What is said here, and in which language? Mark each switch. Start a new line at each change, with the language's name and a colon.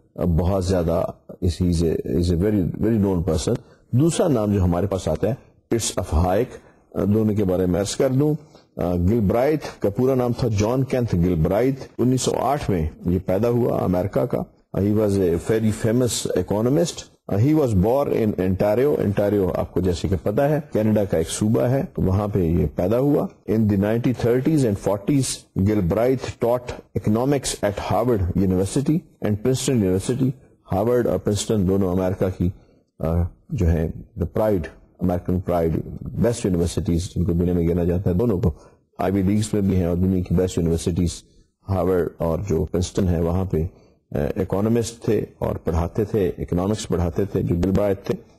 Urdu: بہت زیادہ
English: Is a very known person.
Urdu: دوسرا نام جو ہمارے پاس آتا ہے اٹس اف ہائک. دونوں کے بارے میں عرض کر دوں. گل برائٹ کا پورا نام تھا جان کینتھ گل برائٹ. 1908 میں یہ پیدا ہوا امریکہ کا.
English: He was a very famous economist. He was born in Ontario.
Urdu: Ontario آپ کو جیسے کہ پتا ہے کینیڈا کا ایک صوبہ ہے, تو وہاں پہ یہ پیدا ہوا.
English: In the 1930s and 40s Galbraith taught economics at Harvard University and Princeton University.
Urdu: Harvard اور پرنسٹن دونوں امریکہ کی جو ہے دا pride, American pride, best universities جن کو دنیا میں گنا جاتا ہے, دونوں کو آئی وی لیگز میں بھی ہیں اور دنیا کی بیسٹ یونیورسٹیز ہارورڈ اور جو پرنسٹن ہے وہاں پہ اکانومسٹ تھے اور پڑھاتے تھے, اکنامکس پڑھاتے تھے جو گل برائٹ تھے.